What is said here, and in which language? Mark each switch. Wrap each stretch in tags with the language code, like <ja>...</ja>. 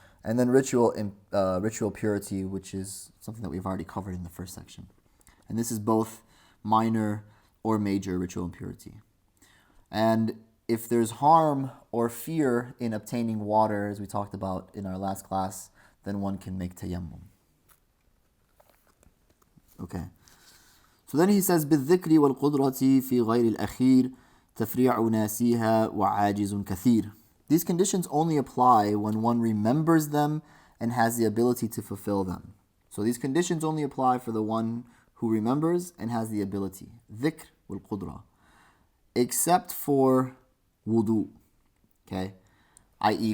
<en>And then ritual purity, which is something that we've already covered in the first section. And this is both minor or major ritual impurity. And if there's harm or fear in obtaining water, as we talked about in our last class, then one can make tayammum. Okay. So then he says,</en> <ar>بِالذِّكْرِ وَالْقُدْرَةِ فِي غَيْرِ الْأَخِيرِ تَفْرِيعُ نَاسِيهَا وَعَاجِزٌ كَثِيرٌ.</ar> <en>These conditions only apply when one remembers them and has the ability to fulfill them. So these conditions only apply for the one who remembers and has the ability. Dhikr wal qudra. Except for wudu. Okay? I.e.</en>